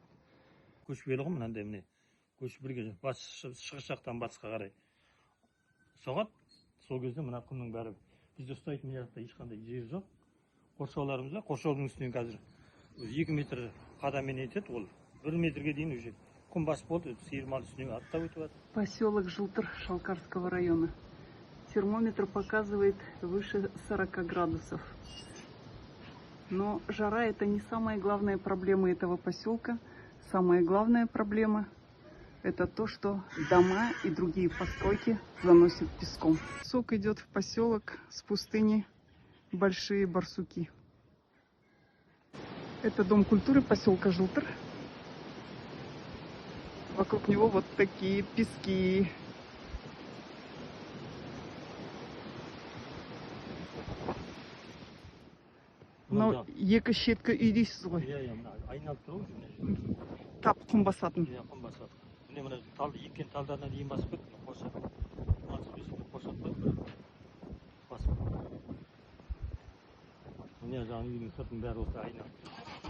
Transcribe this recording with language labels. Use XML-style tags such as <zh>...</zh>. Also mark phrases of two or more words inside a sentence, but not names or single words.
<kk>Көшпелі ғой мынандай міне. Көшіп бірге шығыс жақтан батысқа қарай соғады. Сол кезде мына құмның бәрі бізде ұстайтын жақта ешқандай жер жоқ. Қоршауларымыз бар. Қоршаудың үстінен қазір 2 метр қадамен етеді, ол 1 метрге дейін уже құм басып болды, сиыр мал үстінен аттап өтіп жатыр.</kk> <ru>Поселок Жылтыр Шалкарского района. Термометр показывает выше 40 градусов. Но жара — это не самая главная проблема этого поселка. Самая главная проблема — это то, что дома и другие постройки заносят песком. Песок идет в поселок с пустыни Большие Барсуки. Это дом культуры поселка Жылтыр. Вокруг него вот такие пески.</ru> <kk>Но екі шеткі үй дейсіз ғой. Иә, айналып тұр ғой. Тап құм басатын. Иә, құм басады. Міне талды еккен талдарына дейін басып кетті. Қоршап. Қоршап басып. Міне жаңағы үйдің сыртының бәрі осы айналып тұр.</kk>